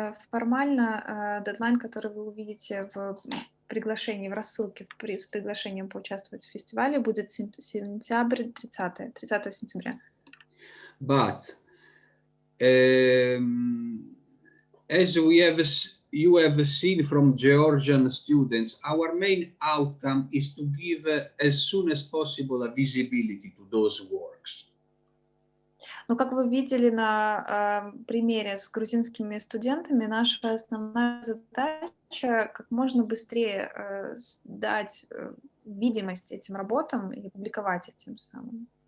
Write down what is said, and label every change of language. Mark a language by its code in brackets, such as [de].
[ru] Формально дедлайн, который вы увидите в приглашении, в рассылке с приглашением поучаствовать в фестивале будет сентябрь 30 сентября. [en] But as you have seen from Georgian students, our main outcome is to give as soon as possible a visibility to those works. [ru] Но, как вы видели на примере с грузинскими студентами, наша основная задача как можно быстрее дать видимость этим работам и публиковать их тем самым.